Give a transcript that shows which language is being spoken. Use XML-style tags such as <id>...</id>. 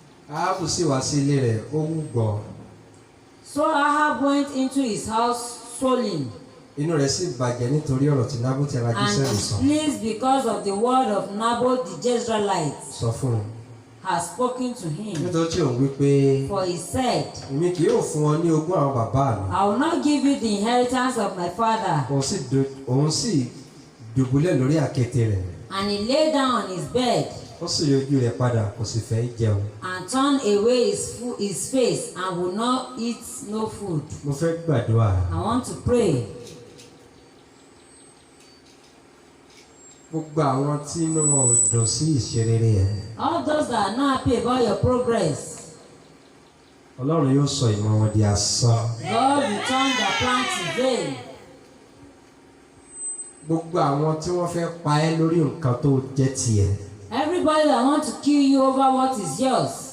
<yo>Áhábù sì wá sí ilé rẹ̀, ó wúgbọ.</yo> <en>So Ahab went into his house swollen</en> <yo>Inú rẹ̀ sì bàjẹ́ nítorí ọ̀rọ̀ tí Nábótì ará</yo> <en>and</en> <yo>Jésírẹ́lì sọ.</yo> <en>displeased because of the word of Naboth the Jezreelite</en> <yo>Sọ fún un.</yo> <en>has spoken to him.</en> <yo>Nítorí tí òun wí pé</yo> <en>For he said,</en> <yo>èmi kì yóò fún ọ ní ogún àwọn bàbá mi.</yo> <en>I will not give you the inheritance of my father.</en> <yo>Òun sì dùbúlẹ̀ lórí àkéte rẹ̀.</yo> <en>And he lay down on his bed</en> <yo>Ó sì yí ojú rẹ̀ padà, kò sì fẹ́ jẹun.</yo> <en>and turned away his face and would not eat no food.</en> <yo>Mo fẹ́ gbàdúrà.</yo> <en>I want to pray.</en> <yo>Gbogbo àwọn tí inú wọn ò dùn sí ìṣerere ẹ̀.</yo> <en>All those that are not happy about your progress,</en> <yo>Ọlọ́run yóò sọ ìmọ̀ wọn di asán.</yo> <en>God will turn their plans to vain.</en> <yo>Gbogbo àwọn tí wọ́n fẹ́ pa ẹ́ lórí nǹkan tó jẹ́ tiẹ̀.</yo> <en>Everybody that wants to kill you over what is yours,</en>